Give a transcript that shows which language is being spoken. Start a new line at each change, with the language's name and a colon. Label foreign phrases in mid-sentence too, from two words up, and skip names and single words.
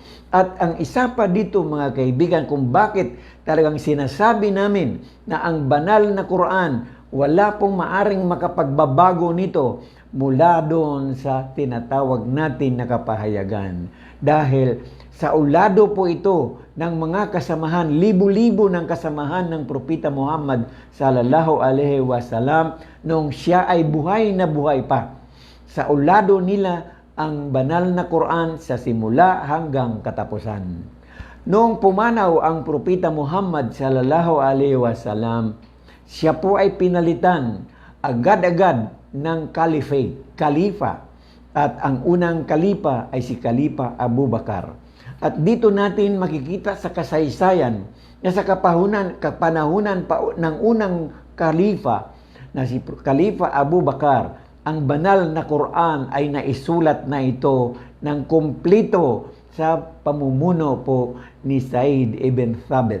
Filipino: At ang isa pa dito, mga kaibigan, kung bakit talagang sinasabi namin na ang banal na Quran, wala pong maaring makapagbabago nito mula doon sa tinatawag natin na kapahayagan. Dahil sa ulado po ito ng mga kasamahan, libo-libo ng kasamahan ng Propeta Muhammad
Arabic: صلى الله عليه وسلم
Filipino: nung siya ay buhay na buhay pa. Sa ulado nila ang banal na Quran sa simula hanggang katapusan. Noong pumanaw ang Propeta Muhammad
Arabic: صلى الله عليه وسلم,
Filipino: siya po ay pinalitan agad-agad ng caliphate, kalifa. At ang unang kalipa ay si Kalipa Abu Bakar. At dito natin makikita sa kasaysayan na sa kapanahunan pa ng unang kalifa na si Kalifa Abu Bakar, ang banal na Quran ay naisulat na ito ng kumplito sa pamumuno po ni Zaid ibn Thabit.